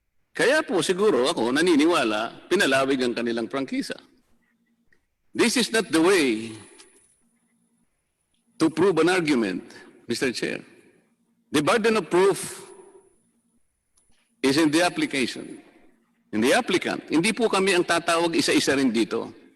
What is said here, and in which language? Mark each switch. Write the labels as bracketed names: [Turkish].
[Filipino] Kaya po siguro ako naniniwala, pinalawig ang kanilang prangkisa. [English] This is not the way to prove an argument, Mr. Chair. The burden of proof is in the application, in the applicant. [Filipino] Hindi po kami ang tatawag isa-isa rin dito.